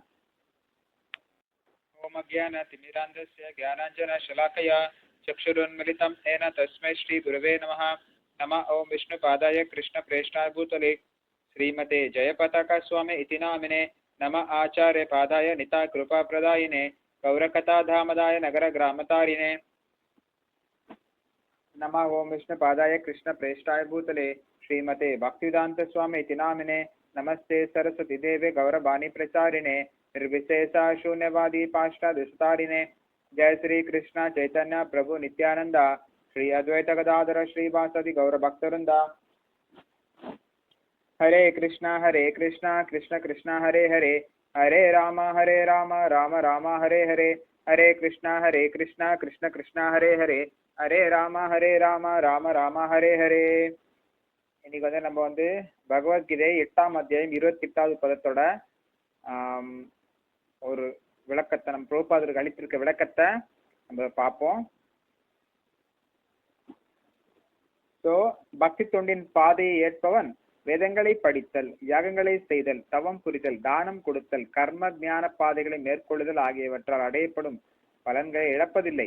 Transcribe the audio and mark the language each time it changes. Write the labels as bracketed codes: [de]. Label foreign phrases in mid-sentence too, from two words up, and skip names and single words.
[sa] ओम् अज्ञानतिमिरान्धस्य ज्ञानाञ्जन शलाकया चक्षुरुन्मीलितम् येन तस्मै श्री गुरवे नमः. नम ओम् विष्णु पादाय कृष्ण प्रेष्ठाय भूतले श्रीमते जयपताका स्वामी इति नामिने. नम आचार्य पादाय निताइ कृपा प्रदायिने गौरकथा धामदाय नगर ग्रामतारिणे. नमः ओम विष्णु पादाय कृष्ण प्रेष्ठाय भूतले श्रीमते भक्तिवेदांत स्वामी इति नामिने. नमस्ते सरस्वती देवे गौरवाणी प्रचारिणे निर्विशेषा शून्यवादी पाष्टादिशतारिणे. जय श्री कृष्ण चैतन्य प्रभु नित्यानंद श्री अद्वैत गदाधर श्रीवासदि गौर भक्तवृंदा. हरे कृष्णा कृष्ण कृष्ण हरे हरे, हरे राम राम राम हरे हरे. हरे कृष्णा कृष्ण कृष्ण हरे हरे, हरे राम राम राम हरे हरे. [ta] இன்னைக்கு நம்ம பகவத்கீதை 8ஆம் அத்தியாயம் 28வது பதத்தோட ஒரு விளக்கத்தை, நம்ம பிரபுபாதருக்கு அளித்திருக்க விளக்கத்தை நம்ம பார்ப்போம். ஸோ பக்தி தொண்டின் பாதையை ஏற்பவன் வேதங்களை படித்தல், யாகங்களை செய்தல், தவம் புரிதல், தானம் கொடுத்தல், கர்ம ஞான பாதைகளை மேற்கொள்ளுதல் ஆகியவற்றால் அடையப்படும் பலன்களை இழப்பதில்லை.